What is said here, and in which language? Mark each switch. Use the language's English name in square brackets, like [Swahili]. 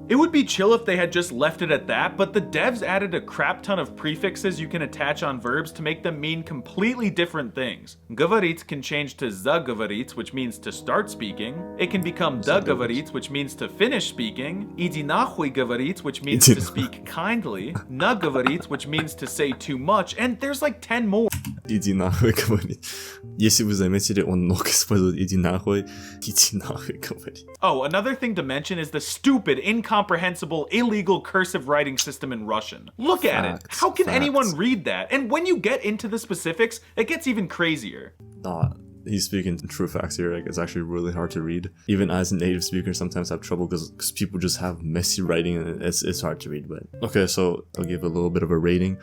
[English] It would be chill if they had just left it at that, but the devs added a crap ton of prefixes you can attach on verbs to make them mean completely different things. Говорить can change to заговорить, which means to start speaking. It can become договорить, which means to finish speaking. [Russian] Иди нахуй говорить, [English] which means to speak kindly. Наговорить, which means to say too much, and there's like 10 more. [Russian] Иди нахуй говорить. Если вы заметили, он много использует иди нахуй говорить. [English] Oh, another thing to mention is the stupid, incomprehensible, illegal cursive writing system in Russian. Look at it. How can anyone read that? And when you get into the specifics, it gets even crazier. He's speaking true facts here. Like, it's actually really hard to read. Even as a native speaker, sometimes I have trouble because people just have messy writing and it's hard to read. But okay, so I'll give a little bit of a rating.